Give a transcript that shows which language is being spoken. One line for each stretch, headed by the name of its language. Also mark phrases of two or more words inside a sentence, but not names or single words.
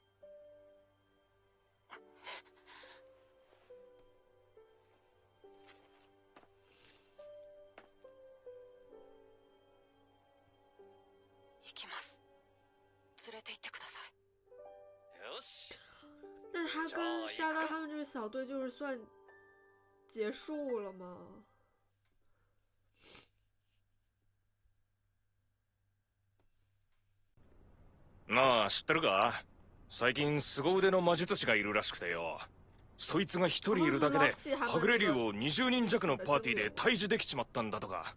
Japanese: 行きます。連れて行ってください。よし。
Chinese: 那他跟莎拉他们这个小队就是算结束了吗？
Japanese: なあ、知ってるか？最近凄腕の魔術師がいるらしくてよ。そいつが一人いるだけではぐれ竜を20人弱のパーティーで退治できちまったんだとか。